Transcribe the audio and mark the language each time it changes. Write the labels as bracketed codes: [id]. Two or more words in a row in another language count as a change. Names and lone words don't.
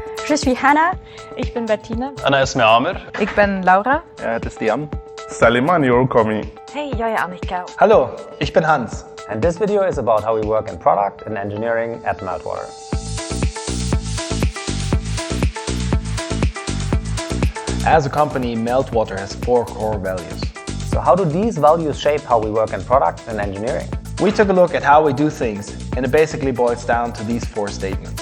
[fr] Je suis Hannah. [nl] Ik ben Bettine. [ar] أنا اسمي عامر. [nl] Ik ben Laura. Het is Dian. Saliman Yorkomi. [sv] Hey, jag är Annika. [de] Hallo, ich bin Hans. [en] And this video is about how we work in product and engineering at Meltwater. As a company, Meltwater has 4 core values. So how do these values shape how we work in product and engineering? We took a look at how we do things, and it basically boils down to these 4 statements.